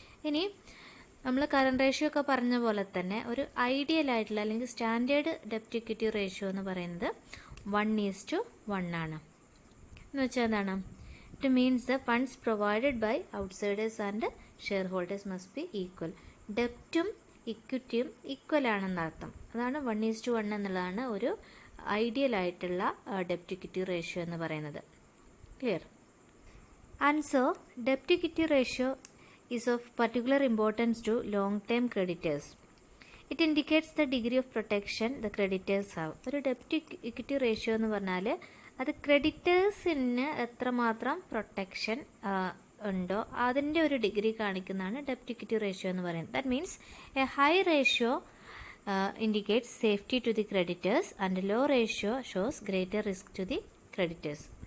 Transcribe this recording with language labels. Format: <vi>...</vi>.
<ml>ഇനി നമ്മൾ current ratio ഒക്കെ പറഞ്ഞ പോലെ തന്നെ ഒരു ഐഡിയൽ ആയിട്ടുള്ള അല്ലെങ്കിൽ സ്റ്റാൻഡേർഡ് ഡെപ്റ്റ് ഇക്വിറ്റി റേഷ്യോ എന്ന് പറയുന്നത് 1:1 ആണ്. എന്ന് വെച്ചാൽ എന്താണ്?</ml> <en>It means the funds provided by outsiders and share holders must be equal.</en> <ml>ഡെപ്റ്റും ഇക്വിറ്റിയും equal ആണെന്നർത്ഥം. അതാണ് 1:1 എന്നുള്ളതാണ് ഒരു ഐഡിയൽ ആയിട്ടുള്ള ഡെപ്റ്റ് ഇക്വിറ്റി റേഷ്യോ എന്ന് പറയുന്നത്.</ml> <en>Clear? And so ഡെപ്റ്റ് equity ratio is of particular importance to long-term creditors. It indicates the degree of protection the creditors have.</en> <ml>ഒരു ഡെപ്റ്റ് equity ratio എന്ന് പറഞ്ഞാൽ അത് ക്രെഡിറ്റേഴ്സിന് എത്രമാത്രം പ്രൊട്ടക്ഷൻ ഉണ്ടോ അതിൻ്റെ ഒരു ഡിഗ്രി കാണിക്കുന്നതാണ് ഡെപ്റ്റ് ഇക്വിറ്റി റേഷ്യോ എന്ന് പറയുന്നത്.</ml> <en>That means a high ratio indicates safety to the creditors and low ratio shows greater risk to the creditors.</en>